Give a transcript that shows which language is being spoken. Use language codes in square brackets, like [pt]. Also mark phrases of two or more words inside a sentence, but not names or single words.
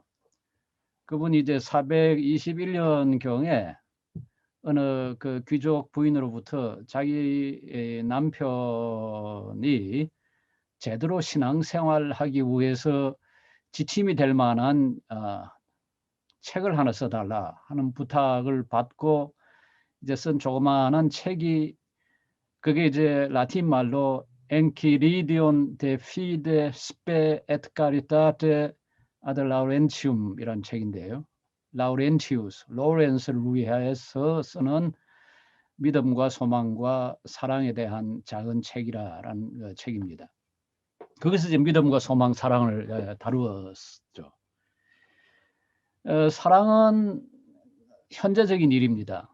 [ko] 그분이 이제 421년경에 어느 그 귀족 부인으로부터 자기 남편이 제대로 신앙생활하기 위해서 지침이 될 만한 책을 하나 써달라 하는 부탁을 받고 이제 쓴 조그마한 책이 그게 이제 라틴 말로 Enchiridion de fide spe et caritate ad Laurentium이라는 책인데요. 라우렌티우스, 로렌스를 위하여서 쓰는 믿음과 소망과 사랑에 대한 작은 책이라는 책입니다. 거기서 이제 믿음과 소망, 사랑을 다루었죠. 사랑은 현재적인 일입니다.